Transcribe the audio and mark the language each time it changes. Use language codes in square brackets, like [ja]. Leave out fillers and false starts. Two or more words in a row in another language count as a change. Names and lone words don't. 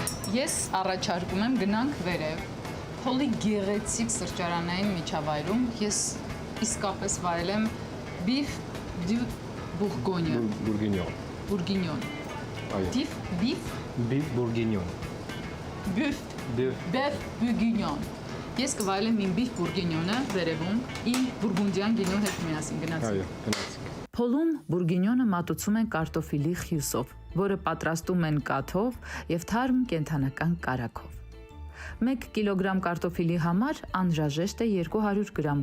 [hy] Ես առաջարկում եմ գնանք վերև։ Փոլի գեղեցիկ սրճարանային միջավայրում ես իսկապես վայելեմ beef du bourgogne։ Bourguignon։ Beef bourguignon։ Beef bourguignon։ Ես կվայելեմ իմ beef bourguignon-ը վերևում, իմ բուրգունդյան գինու հետ միասին գնացինք։ Գնացինք։ Փոլում բուրգինյոնը մատուցում են կարտոֆիլի խյուսով, որը պատրաստում են կաթով եւ թարմ կենդանական կարագով։ 1 կիլոգրամ կարտոֆիլի համար անհրաժեշտ է 200 գրամ